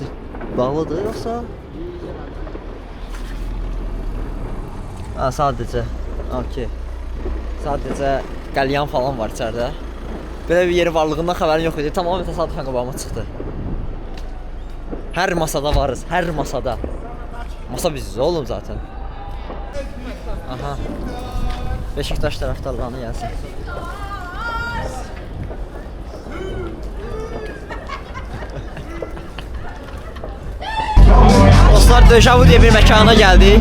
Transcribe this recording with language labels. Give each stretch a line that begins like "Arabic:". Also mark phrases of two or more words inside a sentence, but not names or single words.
Azerbaijani: Bağlıdır yoxsa? Ha, sadəcə. Okey. Sadəcə qəlyan falan var içəridə. Belə bir yeri varlığından xəbərim yox idi. Tamamilə təsadüfən qabağıma çıxdı. Hər masada varız, hər masada.
Turkish: Masa biziz oğlum zaten. Aha.
Azerbaijani: Beşiktaş tərəfdarlarına gəlsin.
Turkish: Dostlar, Dejavu diye bir mekana geldik.